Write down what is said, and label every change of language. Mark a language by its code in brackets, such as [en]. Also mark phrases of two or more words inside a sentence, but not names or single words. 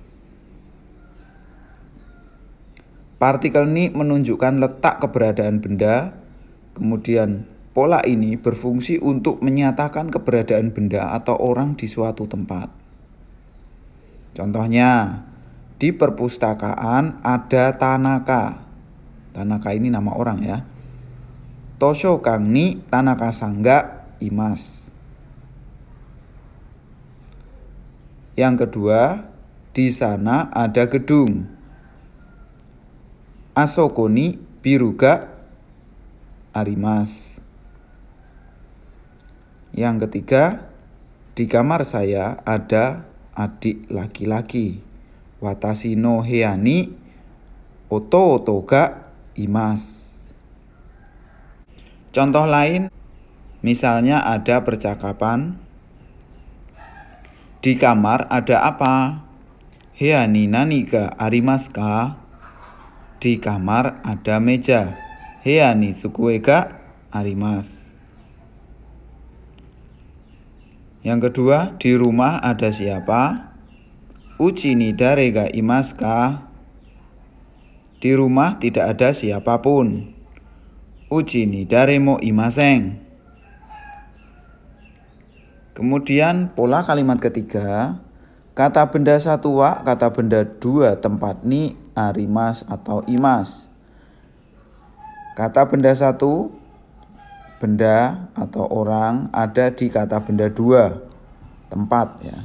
[id] Partikel ni menunjukkan letak keberadaan benda. Kemudian pola ini berfungsi untuk menyatakan keberadaan benda atau orang di suatu tempat. Contohnya, di perpustakaan ada Tanaka. Tanaka ini nama orang ya. [ja] Toshokan ni Tanaka-san ga imasu. [id] Yang kedua, di sana ada gedung. [ja] あそこにビルがあります. [id] Yang ketiga, di kamar saya ada adik laki-laki. [ja] 私の部屋に弟がいます. [id] Contoh lain, misalnya ada percakapan, di kamar ada apa? [ja] 部屋に何がありますか? [id] Di kamar ada meja. [ja] 部屋に机があります. [id] Yang kedua, di rumah ada siapa? [ja] うちに誰がいますか? [id] Di rumah tidak ada siapapun. [ja] うちに誰もいません. [id] Kemudian pola kalimat ketiga, kata benda satu wa, kata benda dua tempat ni, arimas atau imas. Kata benda satu benda atau orang ada di kata benda dua tempat ya.